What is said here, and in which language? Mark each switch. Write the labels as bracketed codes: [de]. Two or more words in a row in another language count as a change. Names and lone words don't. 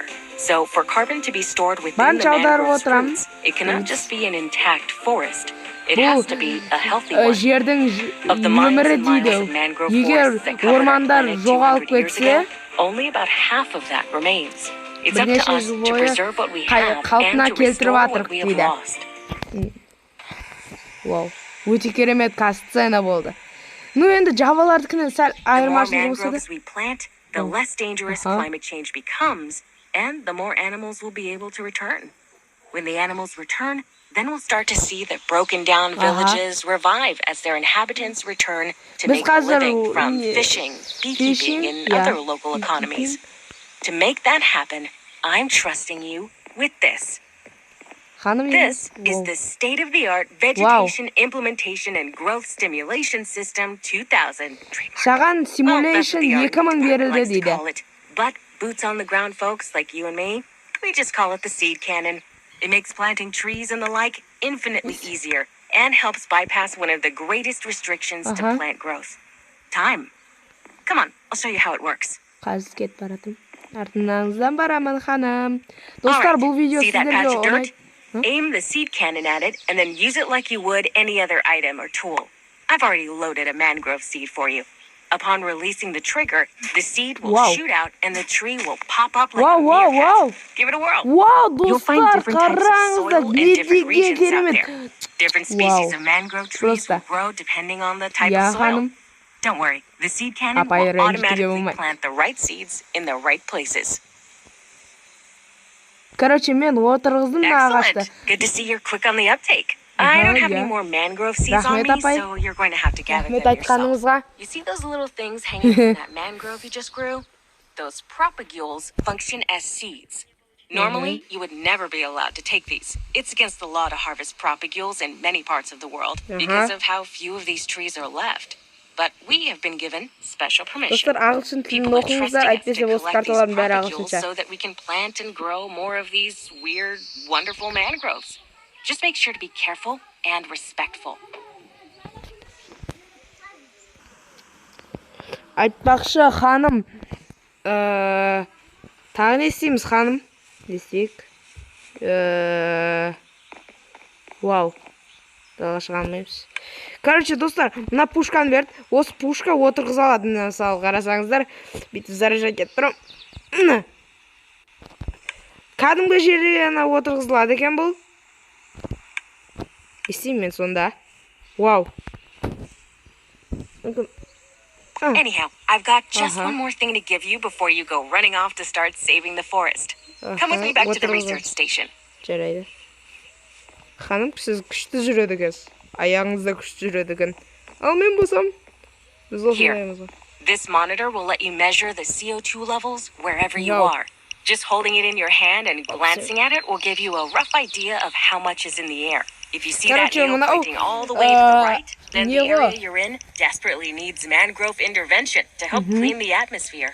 [en] So, for carbon to be stored within the mangrove's roots, it cannot just be an intact forest. It has to be a healthy one. Of the millions and miles of mangrove forests that covered our planet 200 years ago, only about half of that remains. It's up to us to preserve what we have and to restore what we have lost. [kk] Вау, өте керемет касцена болды. Ну енді жабалардыкінен сәл айырмашылығы болса да. [en] The more mangroves we plant, the less dangerous climate change becomes, and the more animals will be able to return. When the animals return, then we'll start to see the broken down villages revive as their inhabitants return to make a living from fishing, beekeeping, and other local economies. To make that happen, I'm trusting you with this. This is the state-of-the-art Vegetation Implementation and Growth Stimulation System 2000. [kk] Шаған Simulation 2000 берілді дейді. [en] But boots on the ground folks like you and me, we just call it the seed cannon. It makes planting trees and the like infinitely easier and helps bypass one of the greatest restrictions to plant growth. Time. Come on, I'll show you how it works. [kk] Қазір кетіп баратым. Артыңыздан барамын ханым. Достар, бұл видео сіздерге оңай. [en] Aim the seed cannon at it and then use it like you would any other item or tool. I've already loaded a mangrove seed for you. Upon releasing the trigger, the seed will Wow. shoot out and the tree will pop up like Wow, a wow, meerkat. wow. Give it a whirl. [kk] Вау, [en] You'll find [kk] достар, [en] different types of [kk] қараңыздар, [en] soil in different [kk] не [en] regions out [kk] керемет. [en] there. Different species of mangrove trees [kk] Просто. [en] will grow depending on the type [kk] Я [en] of soil. [kk] ханым. [en] Don't worry, the seed cannon [kk] Апай, [en] will [kk] ренжітуге [en] automatically [kk] болмайды. [en] plant the right seeds in the right places. [kk] Короче, мен отырғыздым мына ағашты. [en] Excellent. Good to see you're quick on the uptake. I don't have any more mangrove seeds on me, so you're going to have to gather them yourself. [kk] айтқаныңызға. [en] You see those little things hanging from that mangrove you just grew? Those propagules function as seeds. Normally, you would never be allowed to take these. It's against the law to harvest propagules in many parts of the world because of how few of these trees are left. But we have been given special permission. [kk] Достар, ағылшын тілін [en] People are [kk] оқыңыздар, [en] trusting us [kk] әйтпесе [en] to [kk] осы [en] collect these [kk] карталардың бәрі [en] propagules [kk] ағылшынша. [en] so that we can plant and grow more of these weird, wonderful mangroves. Just make sure to be careful and respectful. [kk] Айтпақшы, ханым, тағы не істейміз, ханым? Десек. Вау. Далаға шыға алмаймыз. Короче, достар, мына пушканы берді. Осы пушка отырғыза алады, мысалы, қарасаңыздар. Бүйтіп заряжать етіп тұрмын. Кәдімгі жерге отырғызылады екен бұл. Істеймін мен сонда. Вау. [en] Anyhow, I've got just one more thing to give you before you go running off to start saving the forest. Come with me back to the research station. [kk] Жарайды. Ханым, сіз күшті жүреді екенсіз. Аяғыңызда күшті жүреді екен. Ал мен болсам, біз осындаймыз ғой. [en] This monitor will let you measure the CO2 levels wherever you are. Just holding it in your hand and glancing at it will give you a rough idea of how much is in the air. If you see that needle pointing all the way to the right, then the area you're in desperately needs mangrove intervention to help clean the atmosphere.